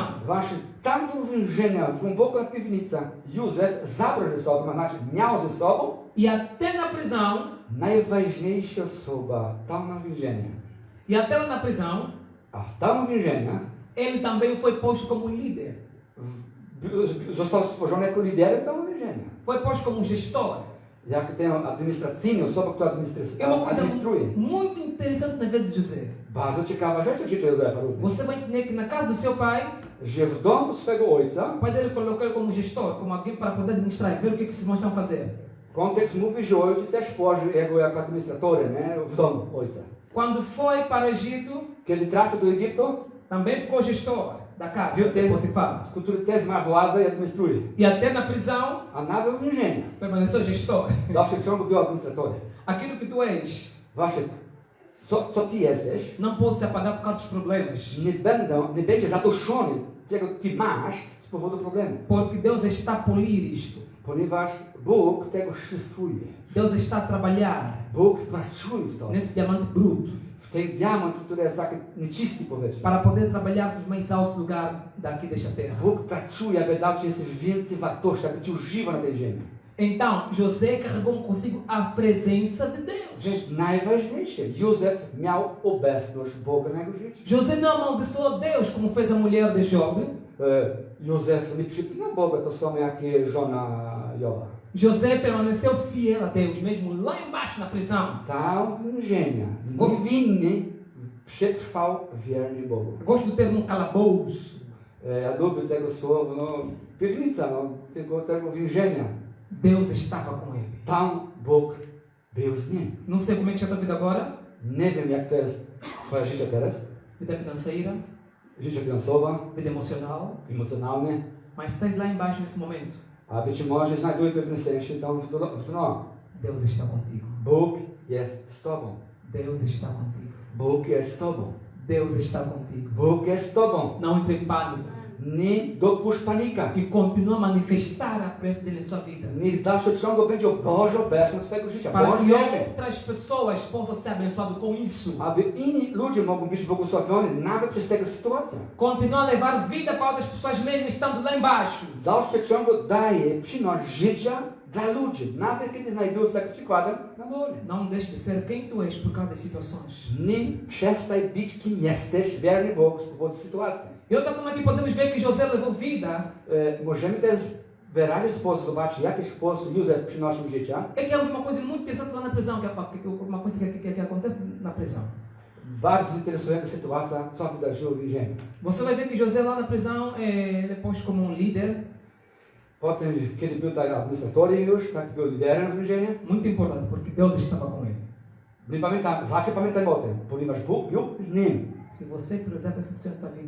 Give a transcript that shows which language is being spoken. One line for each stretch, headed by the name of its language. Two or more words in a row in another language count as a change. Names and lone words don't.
Polish: Właśnie tam do więzienia, w głęboko na piwnica, Józef zabrał ze sobą, to znaczy miał ze sobą
Portuguese: E até na prisão,
Polish: najważniejsza osoba tam na więzieniu.
Portuguese: e até lá na prisão,
Polish: A tam w więzieniu
Portuguese: ele também foi posto como líder.
Polish: został stworzony jako liderem tam więzienia.
Portuguese: Foi posto como gestor.
Polish: Jak ten administracyjny, osoba, która
Portuguese: É uma coisa
Polish: administruje.
Portuguese: muito interessante na vida de José.
Polish: Bardzo ciekawa rzecz w życiu Józefa również.
Portuguese: Você vai entender que na casa do seu pai,
Polish: Że w domu swego ojca,
Portuguese: o pai dele colocou ele como gestor, como alguém para poder administrar e ver o que os irmãos estão a fazer.
Polish: kontekst mówi, że ojciec też położył jego jako administratorem, nie? W domu ojca.
Portuguese: Quando foi para o Egito,
Polish: Kiedy trafił do Egiptu,
Portuguese: também ficou gestor da casa viu de
Polish: ten, Potifar. który też ma władzę i administruje.
Portuguese: E até na prisão,
Polish: A nawet w więzieniu,
Portuguese: permaneceu gestor.
Polish: w dalszym ciągu był administratorem.
Portuguese: Aquilo que tu és
Polish: Właśnie, co ty jesteś,
Portuguese: não pode se apagar por causa dos problemas.
Polish: nie będzie zaduszony, czego ty masz z powodu problemu.
Portuguese: Porque Deus está a polir isto.
Polish: Ponieważ Bóg tego szlifuje.
Portuguese: Deus está a trabalhar
Polish: Bóg pracuje w to.
Portuguese: nesse diamante bruto
Polish: W tej diamant, który jest taki nieczysty, powiedzmy.
Portuguese: para poder trabalhar no mais alto lugar daqui desta terra.
Polish: Bóg pracuje, aby dał ci jeszcze więcej wartości, aby ci używał na tej ziemi.
Portuguese: Então, José carregou consigo a presença de Deus.
Polish: Więc najważniejsze, Józef miał obecność Boga na jego życiu.
Portuguese: José não amaldiçoou Deus como fez a mulher de Job.
Polish: Józef nie przypina Boga, to samo jak żona Joba.
Portuguese: José permaneceu fiel a Deus, mesmo lá embaixo na prisão.
Polish: Tam więzienia, niewinny, przetrwał wiernie Bogu.
Portuguese: Gosto do termo calabouço.
Polish: Ja lubię tego słowa, no, piwnica, no, tego więzienia.
Portuguese: Deus estava com ele.
Polish: Tam Bóg był z nim.
Portuguese: Não sei como é que está a tua vida agora.
Polish: Nie wiem, jak to jest twoje życie teraz.
Portuguese: Vida financeira,
Polish: Życie finansowe,
Portuguese: vida emocional.
Polish: emocjonalne.
Portuguese: Mas estás lá embaixo nesse momento.
Polish: A być może znajduje pewne szczęście tam w dno.
Portuguese: Deus está contigo.
Polish: Bóg jest z tobą.
Portuguese: Deus está contigo.
Polish: Bóg jest z tobą.
Portuguese: Deus está contigo.
Polish: Bóg jest z tobą.
Portuguese: Não entre em pânico.
Polish: Nie dopuść panika.
Portuguese: E continua a manifestar a presença dele em sua vida.
Polish: Niech w dalszym ciągu będzie Boża obecność twojego życia.
Portuguese: Para
Polish: Boże
Portuguese: que
Polish: wiemy.
Portuguese: outras pessoas possam ser abençoadas com isso.
Polish: Aby inni ludzie mogą być błogosławieni nawet przez tę sytuację.
Portuguese: Continua a levar vida para outras pessoas mesmo estando lá embaixo.
Polish: W dalszym ciągu daje, przynosi życia dla ludzi. Nawet kiedy znajdują się takim przykładem na dole.
Portuguese: Não deixe de ser quem tu és por causa das situações.
Polish: Nie przestań być kim jesteś, wierny Bogu z powodu sytuacji.
Portuguese: E outra forma que podemos ver que José levou vida
Polish: Możemy też w wyraźny sposób zobaczyć, w jaki sposób Józef przynosił życia.
Portuguese: é que há uma coisa muito interessante lá na prisão, uma coisa que acontece na prisão.
Polish: Bardzo interesująca sytuacja, co wydarzyło w więzieniu.
Portuguese: Você vai ver que José lá na prisão, depois como líder,
Polish: Potem, kiedy był tak administratorem już, tak był liderem w więzieniu.
Portuguese: muito importante, porque Deus estava com ele.
Polish: My zawsze pamiętajmy o tym, ponieważ Bóg był z nim.
Portuguese: Se você precisar dessa situação na tua vida,